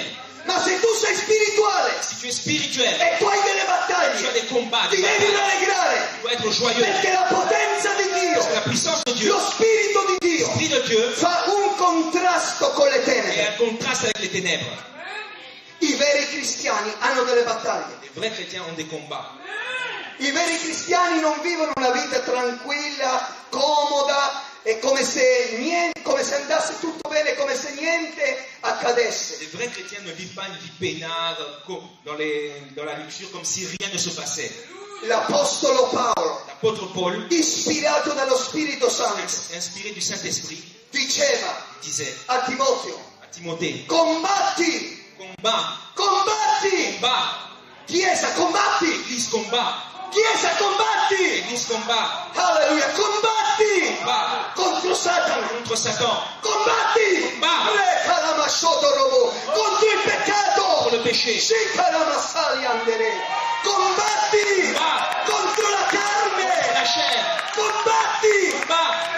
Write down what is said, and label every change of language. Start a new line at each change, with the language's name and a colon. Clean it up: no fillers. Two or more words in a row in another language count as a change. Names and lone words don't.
Italian: Ma se tu sei spirituale
French: Si tu es spirituel,
Italian: e tu hai delle
French: tu as
Italian: battaglie,
French: des combats,
Italian: ti
French: des
Italian: devi
French: batailles,
Italian: rallegrare,
French: tu dois être joyeux.
Italian: perché la potenza di
French: Parce que la
Italian: Dio,
French: puissance de Dieu,
Italian: lo Spirito di Dio,
French: l'Esprit de Dieu,
Italian: fa un contrasto con le
French: est
Italian: tenebre.
French: un contraste avec les ténèbres.
Italian: I veri cristiani hanno delle battaglie.
French: Les vrais chrétiens ont des combats.
Italian: I veri cristiani non vivono una vita tranquilla, comoda e come se andasse tutto bene, come se niente accadesse.
French: Les vrais chrétiens ne vivent pas une vie peinarde dans la luxure comme si rien ne se passait.
Italian: L'Apostolo Paolo,
French: L'apôtre Paul,
Italian: ispirato dallo Spirito Santo,
French: inspiré du Saint-Esprit,
Italian: diceva
French: disait
Italian: a Timoteo,
French: à Timothée,
Italian: combatti,
French: combat,
Italian: combatti,
French: combat,
Italian: Chiesa, combatti,
French: Église combat,
Italian: Chiesa, combatti,
French: Église combat,
Italian: alleluia, combatti
French: combat
Italian: contro Satana,
French: contre Satan,
Italian: combatti,
French: combat
Italian: contro il peccato,
French: contre le péché,
Italian: combatti
French: combat
Italian: contro la
French: contre
Italian: carne,
French: la chair,
Italian: combatti
French: combat